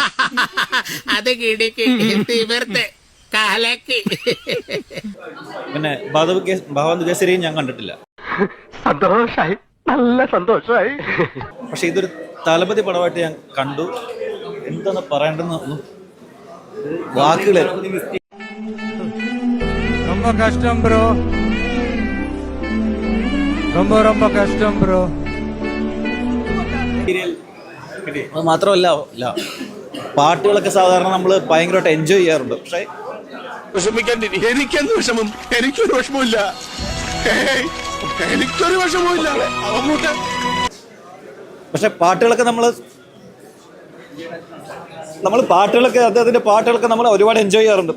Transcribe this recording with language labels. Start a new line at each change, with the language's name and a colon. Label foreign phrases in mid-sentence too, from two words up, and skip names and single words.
Malayalam: പിന്നെ ഭഗവന്ത് കേസരിയും ഞാൻ കണ്ടിട്ടില്ല. സന്തോഷായി, നല്ല സന്തോഷായി. പക്ഷെ ഇതൊരു തലപതി പടമായിട്ട് ഞാൻ കണ്ടു. എന്താണ് പറയേണ്ടതെന്ന് വാക്കുകൾ.
Tamil: ரொம்ப கஷ்டம் ப்ரோ, ரொம்ப ரொம்ப கஷ்டம் ബ്രോ.
Malayalam: അത് മാത്രമല്ല പാട്ടുകളൊക്കെ സാധാരണ നമ്മൾ ഭയങ്കരമായിട്ട് എൻജോയ് ചെയ്യാറുണ്ട്. പക്ഷേ എനിക്കെന്ത് വിഷമം? എനിക്കൊരു വിഷമമില്ല, എനിക്കൊരു വിഷമമില്ല. പക്ഷെ പാട്ടുകളൊക്കെ അദ്ദേഹത്തിന്റെ പാട്ടുകളൊക്കെ നമ്മൾ ഒരുപാട് എൻജോയ് ചെയ്യാറുണ്ട്.